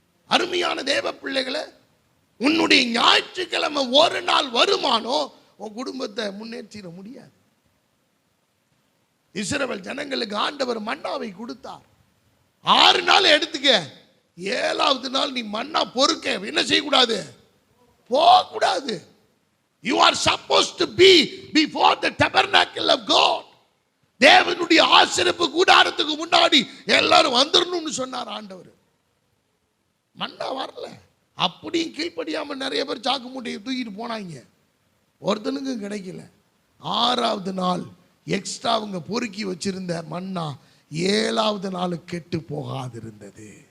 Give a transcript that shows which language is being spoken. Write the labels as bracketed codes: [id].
[ta] அருமையான தேவ பிள்ளைகளை, உன்னுடைய ஞாயிற்றுக்கிழமை ஒரு நாள் வருமானம் உன் குடும்பத்தை முன்னேற்றிட முடியாது. இஸ்ரவேல் ஜனங்களுக்கு ஆண்டவர் மன்னாவை கொடுத்தார். 6 நாள் எடுத்துக்க. 7வது நாள் நீ மன்னா பொறுக்க என்ன செய்யக்கூடாது? போகக்கூடாது. [en] You are supposed to be before the tabernacle of God. [ta] தேவனுடைய ஆசரிப்பு கூடாரத்துக்கு முன்னாடி எல்லாரும் வந்துடணும்னு சொன்னார் ஆண்டவர். மன்னா வரல. அப்படியும் கீழ்ப்படியாம நிறைய பேர் சாக்கு மூட்டையை தூக்கிட்டு போனாங்க. ஒருத்தனுக்கும் கிடைக்கல. 6வது நாள் எக்ஸ்ட்ரா அவங்க பொறுக்கி வச்சிருந்த மன்னா 7வது நாள் கெட்டு போகாதிருந்தது.